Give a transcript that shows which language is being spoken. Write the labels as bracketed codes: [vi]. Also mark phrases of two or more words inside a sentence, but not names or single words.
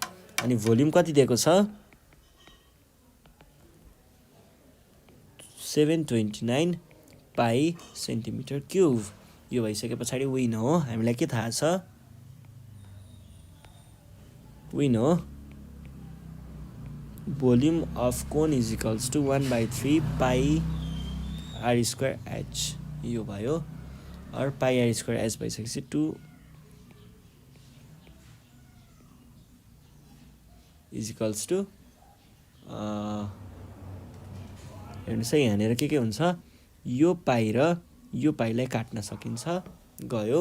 [ne] अनि भोल्युम कति दिएको छ, 729 पाई [en] centimeter cube. [ne] यो भइसके पछाडि विन हो, हामीलाई के थाहा छ, विन हो [en] volume of cone is equals to 1/3 pi r square h. [ne] यो भयो। और [en] pi r square h [ne] भइसकेपछि [en] 2 is equals to [ne] हेर्नुहोस् है, यहाँनिर के हुन्छ, यो पाई र यो पाईलाई काट्न सकिन्छ, गयो।